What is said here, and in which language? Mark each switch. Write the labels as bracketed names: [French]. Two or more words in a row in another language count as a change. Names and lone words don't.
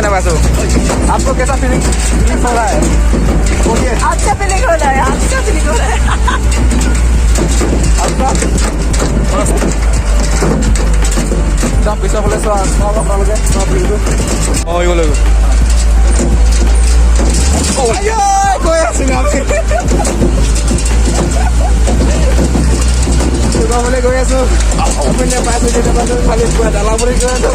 [Hindi] आपको कैसा फीलिंग हो रहा है? अच्छा फीलिंग हो रहा है, अच्छा फीलिंग हो रहा है। [Assamese] একদম পিছৰ ফালে চোৱা আপোনালোকে গৈ আছোঁ আমি। গৈ আছোঁ খালি দালা বুলি গৈ আছোঁ।